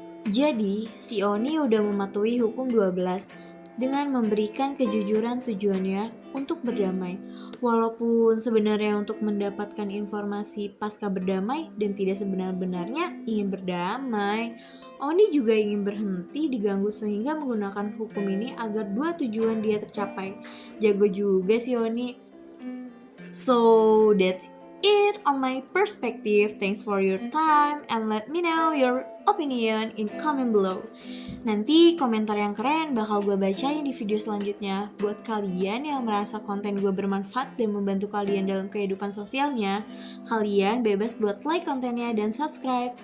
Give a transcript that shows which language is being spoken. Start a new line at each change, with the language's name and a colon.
Indonesian: Jadi, si Oni udah mematuhi hukum 12 dengan memberikan kejujuran tujuannya untuk berdamai. Walaupun sebenarnya untuk mendapatkan informasi pasca berdamai dan tidak sebenar-benarnya ingin berdamai, Oni juga ingin berhenti diganggu sehingga menggunakan hukum ini agar dua tujuan dia tercapai. Jago juga si Oni.
English: So that's it on my perspective. Thanks for your time and let me know your opinion in comment below.
Indonesian: Nanti komentar yang keren bakal gue bacain di video selanjutnya. Buat kalian yang merasa konten gue bermanfaat dan membantu kalian dalam kehidupan sosialnya, kalian bebas buat like kontennya dan subscribe.